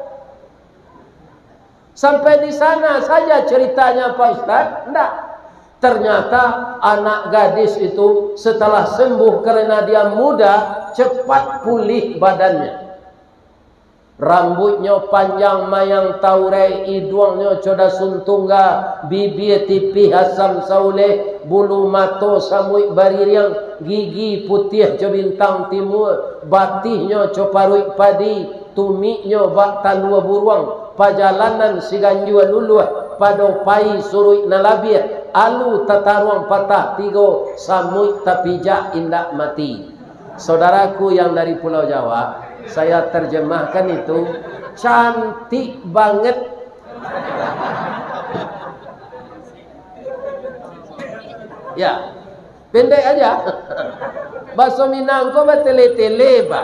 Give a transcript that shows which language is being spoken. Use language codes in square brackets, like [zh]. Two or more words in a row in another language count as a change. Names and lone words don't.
[id] Sampai di sana saja ceritanya Pak Ustaz. Tidak. Ternyata anak gadis itu setelah sembuh karena dia muda, cepat pulih badannya. [min] Rambutnya panjang mayang taurai, hidungnya coda suntungga, bibir tipih asam sauleh, bulu mato samuik baririang, gigi putih co bintang timur, batihnya co paruik padi, tumiknya bak talua buruang, pajalanan siganjua luluh, padopai suruik nalabir, alu tataruang patah tigo, samuik tapijak indak mati. [id] Saudaraku yang dari Pulau Jawa, saya terjemahkan itu cantik banget. Ya, pendek aja. Bakso Minang kok bertele-tele, Pak.